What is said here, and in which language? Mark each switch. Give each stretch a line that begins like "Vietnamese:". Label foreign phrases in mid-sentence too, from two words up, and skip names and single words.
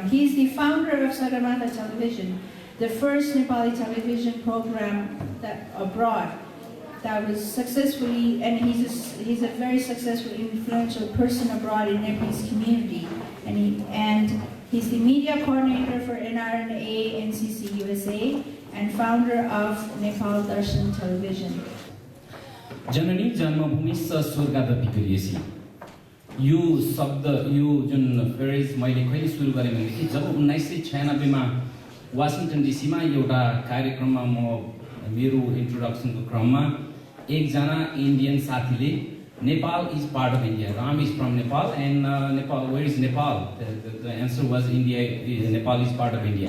English: He is the founder of Sagarmatha Television, the first Nepali television program abroad that was successfully, and he's a very successful, influential person abroad in Nepalese community, and he's the media coordinator for NRN NCC USA and founder of Nepal Darshan Television.
Sanskrit: जननी जन्मभूमि स्वर्गादपि प्रियसी
Nepali: यो शब्द यो जुन फ्रेज मैले कहिले सुरु गरेँ भनेदेखि जब 1996 मा वासिङटन डीसीमा एउटा कार्यक्रममा म मेरो इन्ट्रोडक्सनको क्रममा एकजना इन्डियन साथीले
English: Nepal is part of India, Ram is from Nepal and Nepal where is Nepal, the answer was India, Nepal is part of India.